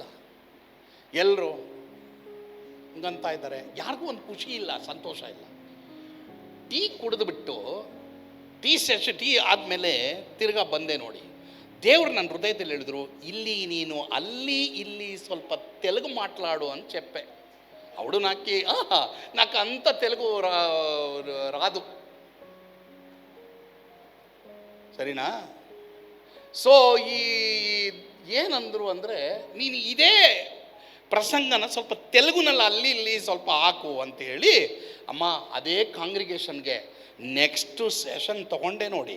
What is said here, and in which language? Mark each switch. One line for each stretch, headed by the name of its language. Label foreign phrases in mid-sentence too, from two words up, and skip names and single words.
Kannada: ಎಲ್ಲರೂ ಹಂಗಂತ ಇದ್ದಾರೆ, ಯಾರಿಗೂ ಒಂದು ಖುಷಿ ಇಲ್ಲ, ಸಂತೋಷ ಇಲ್ಲ. ಟೀ ಕುಡಿದ್ಬಿಟ್ಟು ಟೀ ಆದಮೇಲೆ ತಿರ್ಗಾ ಬಂದೆ ನೋಡಿ, దేవుడు ನನ್ನ హృదయದಲ್ಲಿ ಹೇಳಿದ್ರು, ಇಲ್ಲಿ ನೀನು ಅಲ್ಲಿ ಇಲ್ಲಿ ಸ್ವಲ್ಪ
Telugu: తెలుగు మాట్లాడు అని చెప్పే. అవుడు నాకు అంత తెలుగు రాదు,
Kannada: ಸರಿನಾ? ಸೊ ಏನಂದ್ರು ಅಂದರೆ, ನೀನು ಇದೇ ಪ್ರಸಂಗನ ಸ್ವಲ್ಪ ತೆಲುಗುನಲ್ಲಿ ಅಲ್ಲಿ ಇಲ್ಲಿ ಸ್ವಲ್ಪ ಹಾಕು ಅಂತೇಳಿ, ಅಮ್ಮ ಅದೇ ಕಾಂಗ್ರಿಗೇಷನ್ಗೆ ನೆಕ್ಸ್ಟ್ ಸೆಷನ್ ತಗೊಂಡೆ ನೋಡಿ.